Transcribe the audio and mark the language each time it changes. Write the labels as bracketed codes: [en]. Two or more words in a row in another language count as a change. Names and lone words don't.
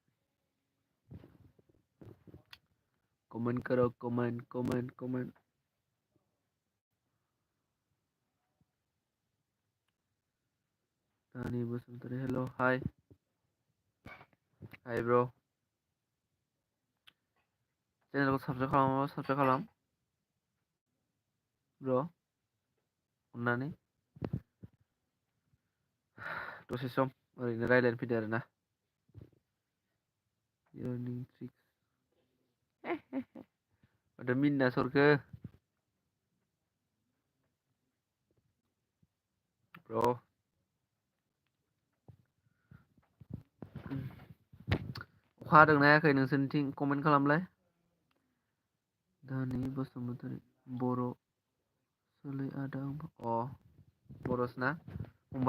[hi] Comment करो comment. [en] Tani Basantari, hello. Hi bro. Channel [brx] को subscribe खालाम. [en] Bro. [brx] अन्नानै दसे सम ओरैनो रायलायनो फैदो आरोना. [en] Earning tricks. [brx] Ada minna sorke. [en] Bro. [brx] अखा हादोंना हायाखै नोंसोरनिथिं कमेन्ट खालामलाय. दानि बसुमतारी बर' सोलै आदा बर'सो ना फंबाय?